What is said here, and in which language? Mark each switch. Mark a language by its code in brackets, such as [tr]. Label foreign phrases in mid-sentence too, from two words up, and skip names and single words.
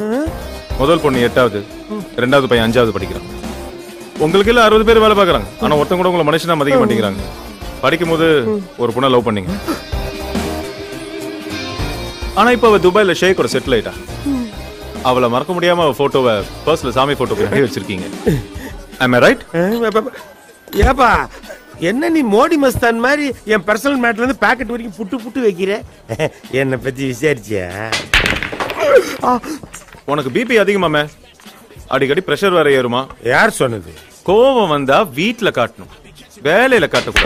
[ta] முதல் பொண்ணு 8வது, 2வது பையன் 5வது படிக்கிறான். உங்களுக்கு எல்லாம் 60 பேர் வேலை பார்க்கறாங்க. ஆனா ஒருத்தங்க கூட உங்களை மனுஷனா மதிக்க மாட்டேங்கிறாங்க. படிக்கும் போது ஒரு பொண்ணை லவ் பண்ணீங்க. ஆனா இப்ப அவ துபாயில ஷேக்கோட செட்டில் ஆயிட்டா. அவளை மறக்க முடியாம அவ போட்டோவை பர்ஸ்ல சாமி போட்டோ பண்ணி வச்சிருக்கீங்க. [en] Am I right? [ta] ஏப்பா, என்ன நீ மோடி மஸ்தான் மாதிரி என் [en] personal matter [ta] இருந்து பாக்கெட் வரைக்கும் புட்டு வைக்கிற? என்னை பத்தி விசாரிச்சியா? உனக்கு பிபி அதிகமாமே, அடிக்கடி பிரஷர் வேற ஏறுமா? யார் சொன்னது? கோவம் வந்தா வீட்டுல காட்டணும், வேலையில காட்டக்கூடாது.